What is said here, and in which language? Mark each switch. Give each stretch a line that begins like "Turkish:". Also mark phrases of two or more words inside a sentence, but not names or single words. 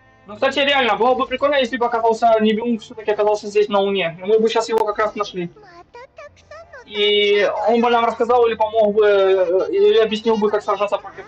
Russian: Ну, кстати, реально, было бы прикольно, если бы оказался Нибелунг все-таки оказался здесь на Луне. И мы бы сейчас его как раз нашли.
Japanese: またたくさんの
Russian: И он бы нам рассказал или помог бы, или объяснил бы, как сражаться против...